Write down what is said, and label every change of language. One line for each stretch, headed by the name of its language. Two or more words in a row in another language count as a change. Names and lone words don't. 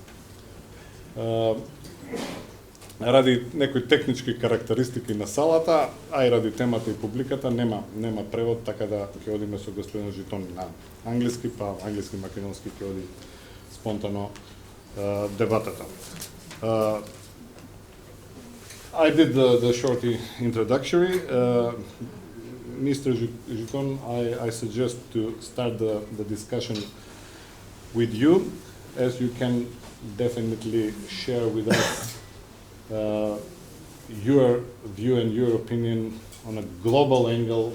Macedonian: Ради некои технички карактеристики на салата, а и ради темата и публиката нема превод, така да ќе одиме со господин Житон на англиски, па англиски македонски ќе оди спонтано дебатата.
English: I did the short introductory. Mr. Jiton, I suggest to start the discussion with you, as you can definitely share with us your view and your opinion on a global angle.